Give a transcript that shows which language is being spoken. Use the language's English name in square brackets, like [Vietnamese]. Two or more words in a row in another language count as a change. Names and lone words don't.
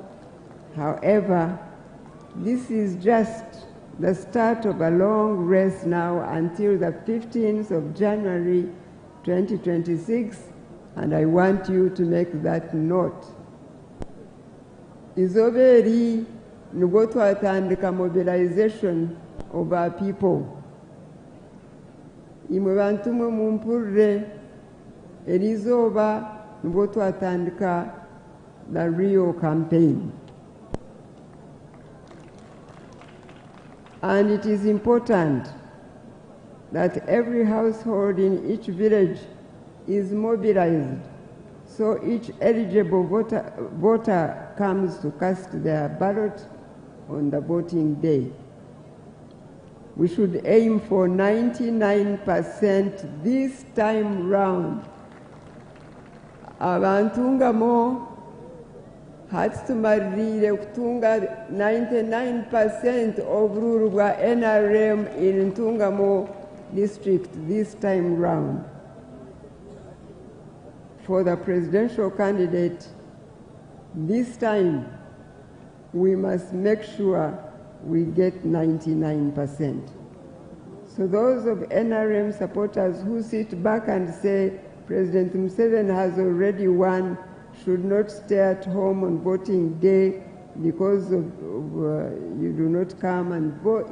[English] However, this is just the start of a long race now until the 15th of January 2026, and I want you to make that note. [Nyankole] Izoberi nubwo twatandika [English] mobilization of our people. [Nyankole] Imwe bantu mwe mumpurre erizoba nubwo twatandika [English] the real campaign. And it is important that every household in each village is mobilized so each eligible voter comes to cast their ballot on the voting day. We should aim for 99% this time round. [Nyankole] Abantungamo hatumarire kutunga 99% [English] of rule [Nyankole] rwa NRM [English] in Ntungamo district this time round. For the presidential candidate, this time we must make sure we get 99%. So those of NRM supporters who sit back and say President Museveni has already won should not stay at home on voting day because you do not come and vote.